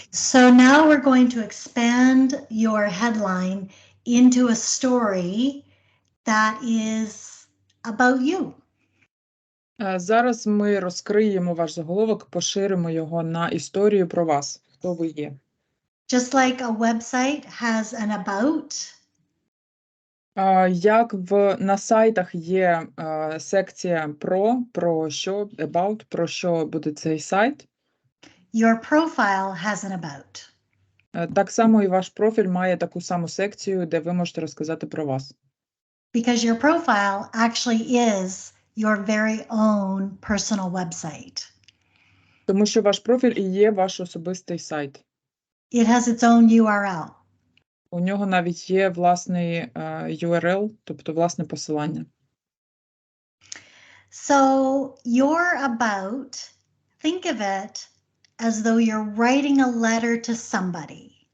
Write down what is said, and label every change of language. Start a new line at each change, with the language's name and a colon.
English: So now we're going to expand your headline into a story that is about you.
Ukrainian: Зараз ми розкриємо ваш заголовок, поширимо його на історію про вас, хто ви є.
English: Just like a website has an about.
Ukrainian: Як на сайтах є секція про що, about, про що буде цей сайт.
English: Your profile has an about.
Ukrainian: Так само і ваш профіль має таку саму секцію, де ви можете розказати про вас.
English: Because your profile actually is your very own personal website.
Ukrainian: Тому що ваш профіль і є ваш особистий сайт.
English: It has its own URL.
Ukrainian: У нього навіть є власний URL, тобто власне посилання.
English: So your about, think of it as though you're writing a letter to somebody.